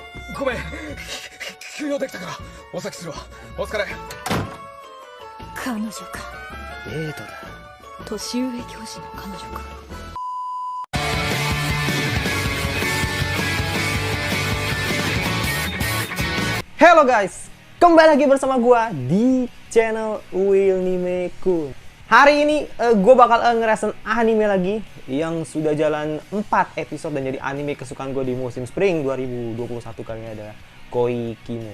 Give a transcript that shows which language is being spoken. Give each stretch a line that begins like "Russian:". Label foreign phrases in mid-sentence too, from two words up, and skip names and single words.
Japanese: ごめん休養できたからお先するわお疲れ彼女かデートだ年上教師の彼女か
English: Hello guys,
Indonesian: kembali lagi bersama gua di channel Wilnimeku. Hari ini gue bakal ngerasain anime lagi yang sudah jalan 4 episode dan jadi anime kesukaan gue di musim spring 2021 kali ini adalah Koikimo.